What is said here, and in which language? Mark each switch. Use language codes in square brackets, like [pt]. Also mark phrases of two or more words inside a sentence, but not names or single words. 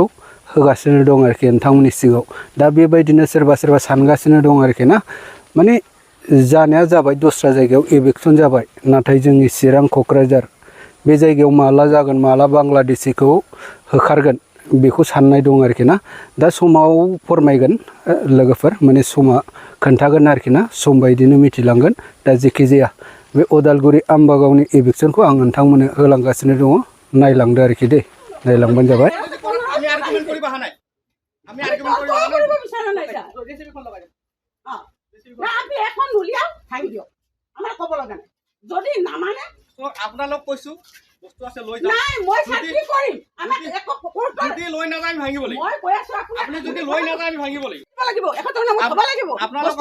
[brx] होगासिनो दं आरोखि नोंथांमोननि सिगाङाव दा बेबायदिनो सोरबा सोरबा सानगासिनो दं आरोखि ना माने जानाया जाबाय दस्रा जायगायाव इलेक्सन जाबाय नाथाय जोंनि चिरां क'क्राझार बे जायगायाव माला जागोन माला बांलादेशिखौ होखारगोन बेखौ साननाय दं आरोखि ना दा समाव फोरमायगोन लोगोफोर माने समा खोन्थागोन आरोखि ना सम बायदिनो मिथिलांगोन दा जेखि जाया बे उदालगुरि आम्बागावनि इलेक्सनखौ आं नोंथांमोननो होलांगासिनो दङ नायलांदो आरोखि दे नायलांबानो जाबाय [as] আপোনালোক কৈছো বস্তু আছে লৈ যাওক নাই মই সাক্ষী কৰিম আমাক এক কোৰ্ট যদি লৈ নাযায় আমি ভাঙিব লাগিব মই কৈ আছো আপুনি যদি লৈ নাযায় আমি ভাঙিব লাগিব এখন তো নাম থব লাগিব বস্তু